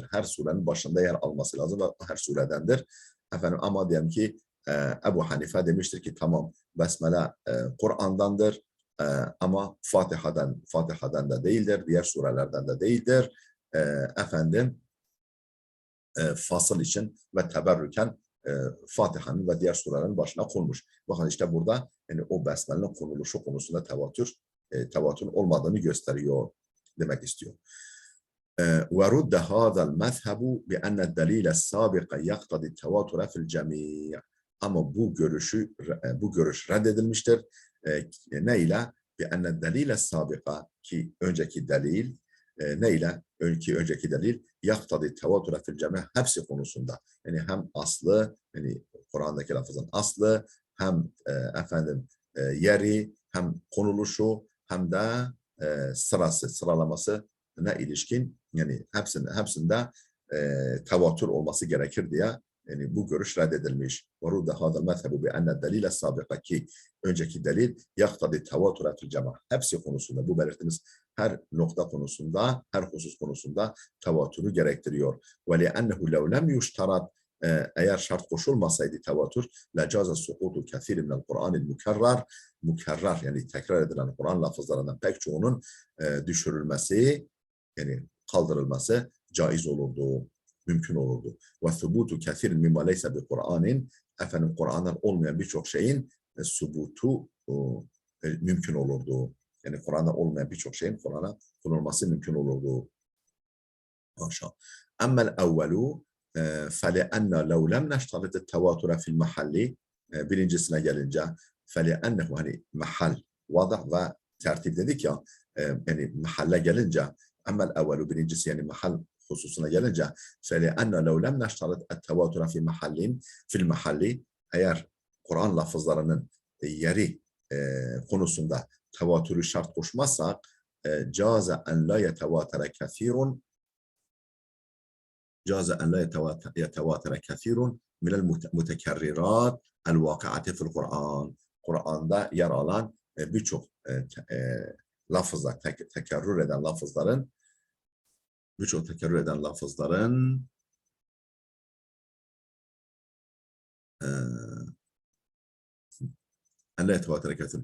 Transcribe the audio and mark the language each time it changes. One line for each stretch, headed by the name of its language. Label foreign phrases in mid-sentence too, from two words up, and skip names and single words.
Turkish: Her surenin başında yer alması lazım ve her suredendir. Efendim ama diyelim ki Ebu Hanife demiştir ki tamam Besmele Kur'an'dandır ama Fatiha'dan da değildir, diğer surelerden de değildir. E, efendim fasıl için ve teberrüken Fatiha'nın ve diğer surelerin başına konmuş. Bakın işte burada yani o besmelenin konuluşu konusunda tevatürün olmadığını gösteriyor demek istiyor.
Arabic: ورد هذا المذهب بأن الدليل السابق يقتضي التواتر في الجميع.
Turkish: Ama bu görüş reddedilmiştir. Neyle?
Arabic: بأن الدليل السابق
Turkish: ki önceki delil neyle? Önceki delil
Arabic: يقتضي التواتر في الجميع
Turkish: hepsi konusunda. Yani hem aslı, yani Kur'an'daki lafızın aslı, hem yeri, hem konuluşu, hem de sıralaması ne ilişkin yani hepsinde tevatür olması gerekir diye yani bu görüş reddedilmiş.
Arabic: وَرُدَّ هَذَا الْمَذْهَبُ بِأَنَّ الدَّلِيلَ السَّابِقَ
Turkish: ki önceki delil
Arabic: يقتضي التواتر في الجميع
Turkish: hepsi konusunda bu belirttiğimiz her nokta konusunda, her husus konusunda tevatürü gerektiriyor.
Arabic: وَلِأَنَّهُ لَوْ لَمْ يُشْتَرَطْ
Turkish: eğer şart koşulmasaydı tevatür
Arabic: لَجَازَ السُّقُوطُ كَثِيرٍ مِنَ الْقُرْآنِ
Turkish: mükerrer yani tekrar edilen Kur'an lafızlarından pek çoğunun düşürülmesi yani kaldırılması caiz olurdu, mümkün olurdu.
Arabic: وَثُبُوتُ كَثِيرٍ مِمَّا لَيْسَ بِقُرْآنٍ
Turkish: efendim Kur'an'dan olmayan birçok şeyin subutu mümkün olurdu. Yani Kur'an'da olmayan birçok şeyin Kur'an'a konulması mümkün olurdu.
Arabic: Maşallah. أما الأول فَلِأَنَّ لَوْ لَمْ نَشْتَرِطِ التَّوَاتُرَ فِي الْمَحَلِّ
Turkish: birincisine gelince
Arabic: فَلِأَنَّهُ
Turkish: hani mahal, vadah ve tertip dedik ya yani mahalle gelince
Arabic: أما الأول
Turkish: birincisi yani mahal hususuna gelince
Arabic: فَلِأَنَّ لَوْ لَمْ نَشْتَرِطِ التَّوَاتُرَ فِي الْمَحَلِّ
Turkish: eğer Kur'an lafızlarının yeri konusunda tevatürü şart koşmazsak
Arabic: جاز أن لا يتواتر كثير جاز أن لا يتواتر كثير من المتكررات الواقعة في القرآن.
Turkish: Kur'an'da yer alan birçok lafızlar, tekerrür eden lafızların
Arabic: أن لا يتواتر كثير.